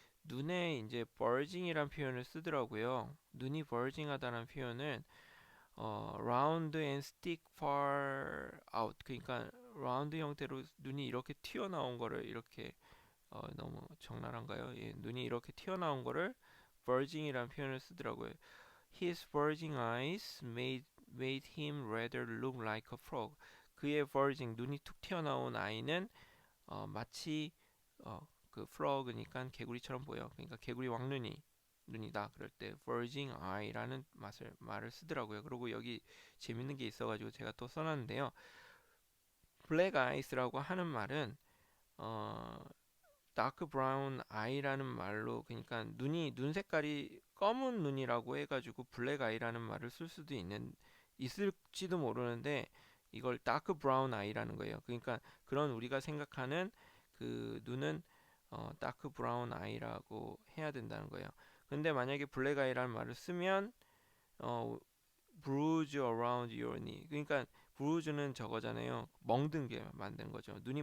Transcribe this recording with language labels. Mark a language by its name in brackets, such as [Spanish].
[Korean] 눈에 이제 벌징이란 표현을 쓰더라고요. 눈이 벌징하다는 표현은 [English] round and stick far out [Korean] 그러니까 라운드 형태로 눈이 이렇게 튀어나온 거를 이렇게 너무 적나라한가요? 예, 눈이 이렇게 튀어나온 거를 verging이라는 표현을 쓰더라고요. [English] His verging eyes made him rather look like a frog. [Korean] 그의 verging 눈이 툭 튀어나온 아이는 마치 그 frog니까 개구리처럼 보여. 그러니까 개구리 왕눈이다. 그럴 때 verging eye라는 말을 쓰더라고요. 그리고 여기 재밌는 게 있어가지고 제가 또 써놨는데요. black eyes라고 하는 말은 [English] dark brown eye [Korean] 라는 말로 그러니까 눈 색깔이 검은 눈이라고 해가지고 black eye라는 말을 쓸 수도 있을지도 모르는데 이걸 dark brown eye라는 거예요. 그러니까 그런 우리가 생각하는 그 눈은 [English] dark brown eye [Korean] 라고 해야 된다는 거예요. 근데 만약에 black eye라는 말을 쓰면 [English] bruise around your knee. [Korean] 그러니까 bruise는 저거잖아요. 멍든 게 만든 거죠.